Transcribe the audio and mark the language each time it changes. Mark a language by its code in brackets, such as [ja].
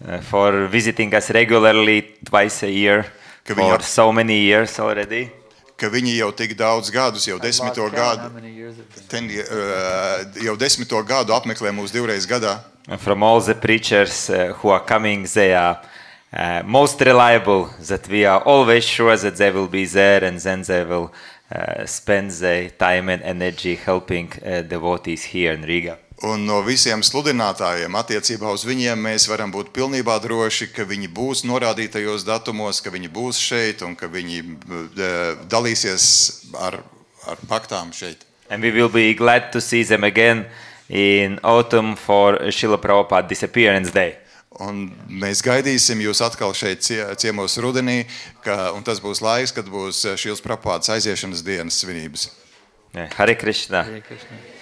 [en] For visiting us regularly twice a year for so many years already. [lv] Ka viņi jau tik daudz gadus, jau 10. gadu apmeklē mūs divreiz gadā. [en] From all the preachers who are coming, they are most reliable, that we are always sure that they will be there, and then they will spend their time and energy helping devotees here in Riga. [lv] Un no visiem sludinātājiem attiecībā uz viņiem mēs varam būt pilnībā droši, ka viņi būs norādītajos datumos, ka viņi būs šeit un ka viņi dalīsies ar paktām šeit. [en] And we will be glad to see them again in autumn for Srila Prabhupada Disappearance Day. [lv] Un mēs gaidīsim jūs atkal šeit ciemos rudenī, un tas būs laiks, kad būs Šrila Prabhupada aiziešanas dienas svinības. [sa] Hare Krishna. Hare Krishna.